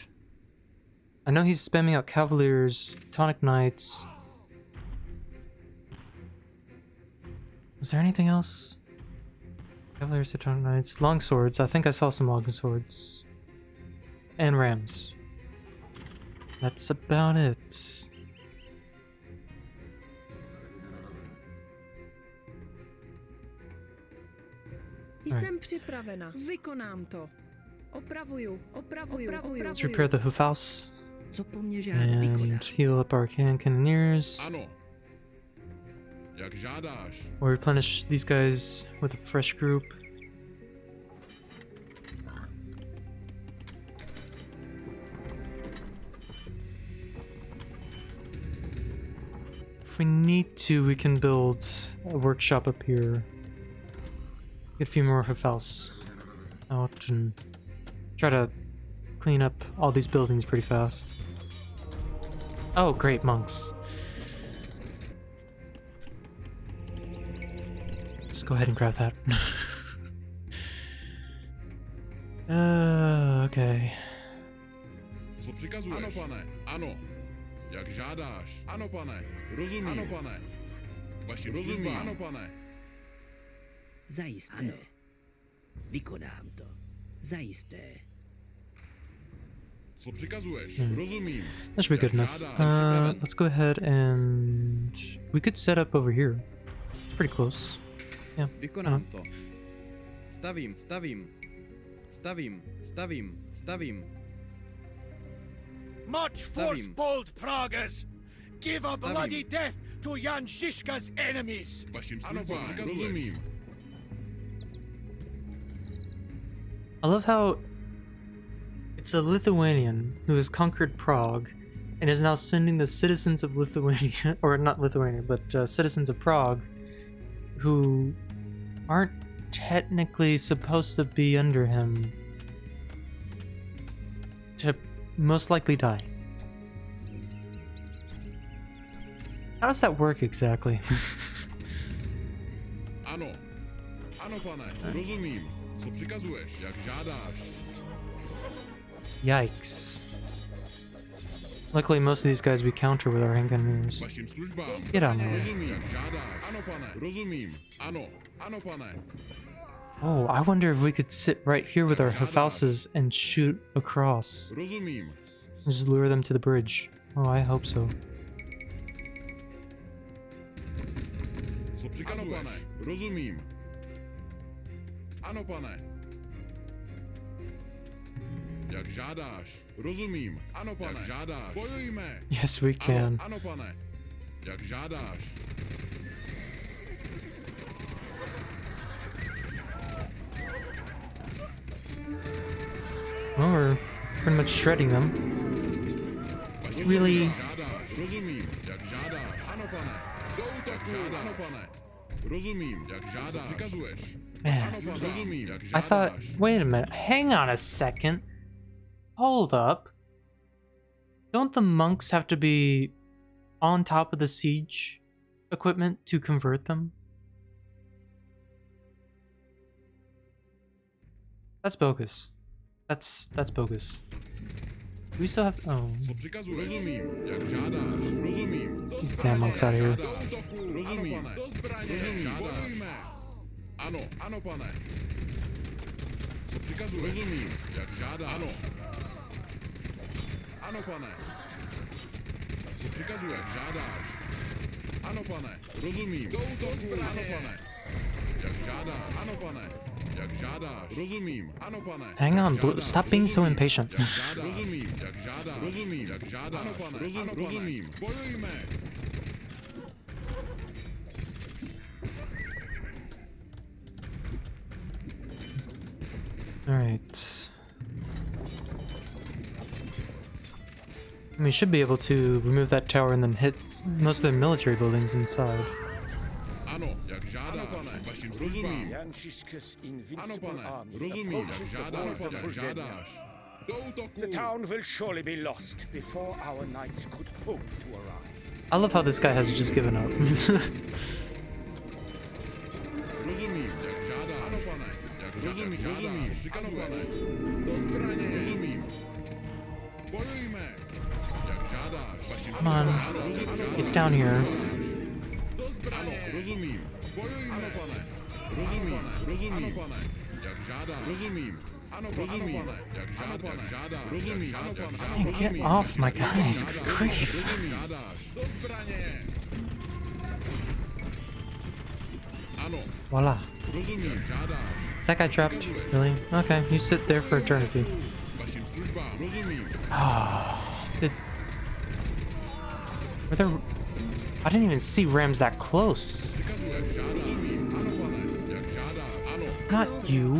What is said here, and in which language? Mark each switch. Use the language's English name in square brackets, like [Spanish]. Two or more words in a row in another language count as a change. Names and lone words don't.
[English] I know he's spamming out Cavaliers, Tonic Knights. Was there anything else? Cavaliers, Tonic Knights, long swords. I think I saw some long swords. And rams. That's about it. [Czech] Jsem připravena. Vykonám to. Opravuju. [English] Let's repair the hoof house [Czech] Co po mně žádá [English] and [Czech] vykonat? [English] heal up our cannoneers. [Czech] Ano. Jak žádáš. [English] Or replenish these guys with a fresh group. If we need to, we can build a workshop up here. Get a few more hotels out and try to clean up all these buildings pretty fast. Oh, great, monks. Just go ahead and grab that. Okay. [Czech] Co přikazuješ? Ano, pane. Ano. Jak žádáš. Ano, pane. Rozumím. Ano, pane. Vašim rozumím. Ano, pane. Zajisté. Vykonám to. Zajisté. Co přikazuješ? Rozumím. [English] That should be good enough. Let's go ahead and we could set up over here. It's pretty close. Yeah. [Czech] Vykonám to. Stavím, stavím. Stavím, stavím, stavím. [English] March forth, bold Pragas! Give a bloody death to Jan Žižka's enemies! [Czech] Vašim službám, rozumím. [English] I love how it's a Lithuanian who has conquered Prague and is now sending the citizens of Lithuania, or not Lithuania, but citizens of Prague, who aren't technically supposed to be under him, to most likely die. How does that work exactly? [Czech] Ano. Ano, pane, rozumím. Co přikazuješ, jak žádáš. [English] Yikes. Luckily, most of these guys we counter with our handgunners. [Czech] Vašim službám. [English] Get on there. [Czech] Rozumím, jak žádáš. Ano, pane, rozumím. Ano, ano, pane. [English] Oh, I wonder if we could sit right here with our Hafalses and shoot across. [Czech] Rozumím. [English] Just lure them to the bridge. Oh, I hope so. [Czech] Co přikazuješ? Ano, pane, rozumím. Ano, pane. Jak žádáš. Rozumím. Ano, pane. Jak žádáš. Bojujme. [English] Yes, we can. [Czech] Ano, ano, pane. Jak žádáš. [English] Well, we're pretty much shredding them. Really? [Czech] Rozumím. Jak žádáš. Ano, pane. Do útoku. Ano, pane. Rozumím. Jak žádáš. Přikazuješ. [English] Man, [Czech] Rozumím. Jak [English] I thought, [Czech] žádáš. [English] wait a minute, hang on a second. Hold up. Don't the monks have to be on top of the siege equipment to convert them? That's bogus. That's bogus. Do we still have, oh, [Czech] Co přikazuješ? Rozumím. Jak žádáš. Rozumím. [English] these damn monks out of here. [Czech] Do útoku. Rozumím. Do zbraně. Rozumím. Bojujme. Ano, ano, pane. Co přikazuješ? Rozumím. Jak žádáš. Ano. Ano, pane. Co přikazuješ? Žádáš. Ano, pane. Rozumím. Do útoku. Ano, pane. Jak žádáš. Ano, pane. Jak žádáš. Rozumím. Ano, pane. [English] Hang on, [Czech] Jak [English] Blue, [Czech] žádáš. [English] stop being so [Czech] Rozumím. [English] impatient. [Czech] Jak žádáš. Rozumím. Jak žádáš. Rozumím. Jak žádáš. Ano, pane. Rozumím. Bojujme. [English] Alright. I mean, we should be able to remove that tower and then hit most of their military buildings inside. [Czech] Ano, jak žádáš. Vašim službám. [English] Jan Žižka's [Czech] Ano, [English] invincible [Czech] pane. [English] army [Czech] Rozumím. Jak [English] approaches the [Czech] žádáš. [English] walls of [Czech] Jak [English] Crusaders. [Czech] žádáš. Do útoku. [English] The town will surely be lost before our knights could hope to arrive. I love how this guy has just given up. [Czech] Rozumím, jak žádá. Ano, pane. Jak rozumím, rozumím. Ano, pane. Do zbraně. Rozumím. Bojujme. Jak žádáš. Vašim [English] Come on, [Czech] službám. [English] get down here. [Czech] Do zbraně. Ano, rozumím. Bojujme. Ano, pane. Rozumím, rozumím. Ano, pane. Jak žádá. Rozumím. Ano, rozumím. Jak žádá. Jak žádá. Rozumím. Ano, pane. [English] Man, get off my guys, good grief. [Czech] Rozumím. Žádáš. Do zbraně. Ano, [English] Voila. [Czech] rozumím. Žádáš. [English] Is that guy trapped? Really? Okay, you sit there for eternity. [Czech] Vašim službám. Rozumím. [English] Did... Were there... I didn't even see rams that close. [Czech] Přikazuji, jak žádá. Rozumím. Ano, pane. Jak žádá. Ano. [English] Not you.